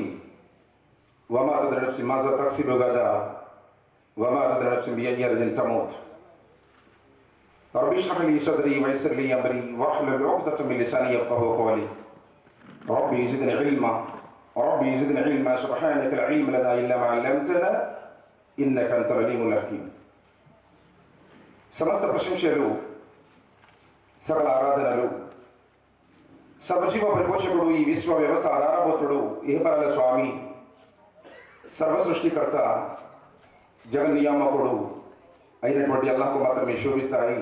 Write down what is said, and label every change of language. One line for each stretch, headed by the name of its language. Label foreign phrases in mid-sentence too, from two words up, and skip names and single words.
Arabic: وما تدري نفس ماذا تكسب غدا وما تدري نفس بأي أرض تموت. رب اشرح لي صدري ويسر لي امري واحلل عقدة من لساني يفقهوا قولي. ربي زدني علما ربي زدني علما سبحانك لا علم لنا الا ما علمتنا انك انت العليم الحكيم.
Telugu: సమస్త ప్రశంసలు, సకల ఆరాధనలు సర్వజీవ పరిపోషకుడు, ఈ విశ్వ వ్యవస్థ ఆధారభూతుడు, ఇహపరాల స్వామి, సర్వ సృష్టికర్త, జగన్నియామకుడు అయినటువంటి అల్లాహ్కు మాత్రమే శోభిస్తాయి.